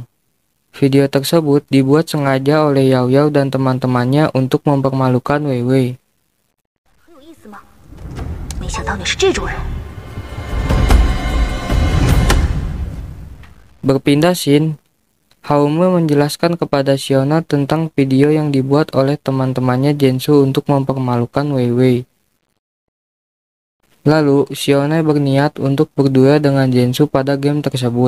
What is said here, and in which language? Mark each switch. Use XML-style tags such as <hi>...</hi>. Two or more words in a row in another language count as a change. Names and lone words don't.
<id>Video tersebut dibuat sengaja oleh Yao Yao dan teman-temannya untuk mempermalukan Weiwei.</id> <zh>很有意思吗？没想到你是这种人。</zh> <id>Berpindah scene, Haume menjelaskan kepada Xiona tentang video yang dibuat oleh teman-temannya Jensu untuk mempermalukan Weiwei. Lalu, Xiona berniat untuk berduel dengan Jensu pada game tersebut.</id>